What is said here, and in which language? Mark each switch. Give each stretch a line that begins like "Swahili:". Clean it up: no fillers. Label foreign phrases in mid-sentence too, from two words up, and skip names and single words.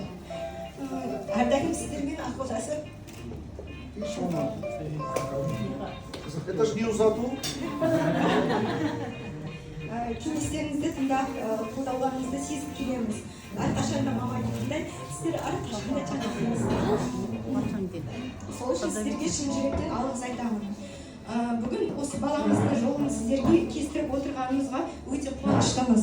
Kazakh: Әрдайым сіздермен ақылдасып.
Russian: Это ж не ұзату.
Kazakh: Кеңестеріңізді тыңдап, қолдауларыңызды сезіп келеміз. Әрқашанда мама дегенде сіздер әрқашанда жақсысыздар. Сол үшін сіздерге шын жүректен алғыс айтамын. Бүгін осы баламыздың жолын сіздерге кестіріп отырғанымызға өте қуаныштымыз.